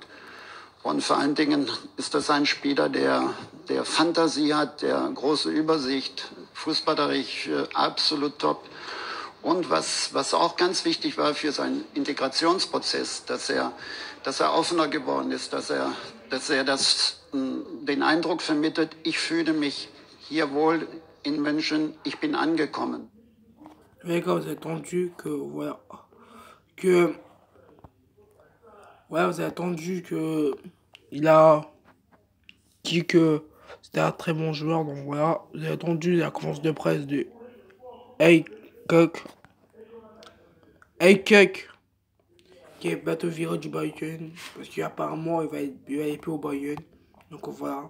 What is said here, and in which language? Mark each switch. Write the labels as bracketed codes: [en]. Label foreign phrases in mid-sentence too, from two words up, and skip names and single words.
[de] Und vor allen Dingen ist das ein Spieler, der Fantasie hat, der große Übersicht, fußballerisch absolut top. Und was auch ganz wichtig war für seinen Integrationsprozess, dass er offener geworden ist, dass er den Eindruck vermittelt, ich fühle mich hier wohl in München, ich bin angekommen. [fr] Les gars, vous avez entendu que vous avez entendu que il a dit que c'était un très bon joueur, donc voilà, vous avez entendu la conférence de presse de Hey Cook, qui est bientôt viré du Bayern, parce qu'apparemment il va être plus au Bayern, donc voilà.